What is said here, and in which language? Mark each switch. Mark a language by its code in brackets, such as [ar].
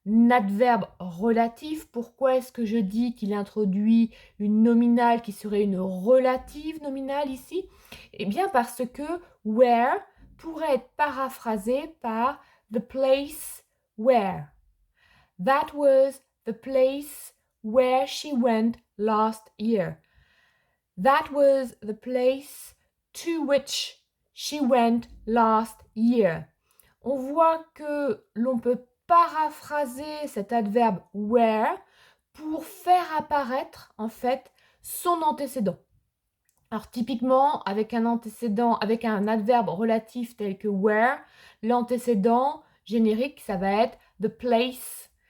[fr] adverbe relatif. Pourquoi est-ce que je dis qu'il introduit une nominale qui serait une relative nominale ici? Eh bien parce que where pourrait être paraphrasé par [en] the place where. That was the place where she went last year. That was the place to which she went last year. [fr] On voit que l'on peut paraphraser cet adverbe where pour faire apparaître en fait son antécédent. Alors typiquement, avec un antécédent, avec un adverbe relatif tel que where, l'antécédent générique, ça va être the place.